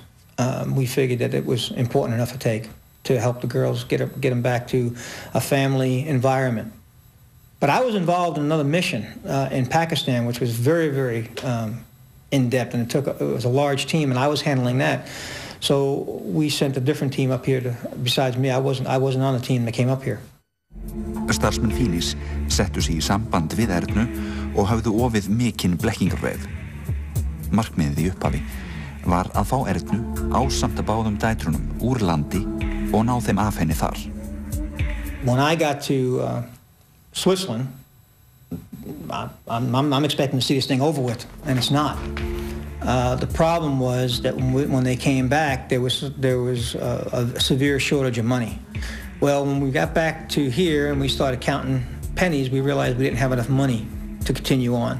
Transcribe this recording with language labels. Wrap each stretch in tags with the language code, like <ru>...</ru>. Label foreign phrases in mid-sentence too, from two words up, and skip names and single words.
<en>We figured that it was important enough to take to help the girls get them back to a family environment. But I was involved in another mission in Pakistan, which was very, very in-depth, and it was a large team, and I was handling that. So we sent a different team up here besides me. I wasn't on the team that came up here.</en> <is>Starfsmenn Feeneys settu sig í samband við Ernu og höfðu ofið mikinn blekkingarveif. Markmiðið í upphafi var að fá Ernu ásamt að báðum dætrunum úr landi og ná þeim af henni þar.</is> <en>When I got to Switzerland, I'm expecting to see this thing over with, and it's not. The problem was that when they came back, there was a severe shortage of money. Well, when we got back to here and we started counting pennies, we realized we didn't have enough money to continue on.</en>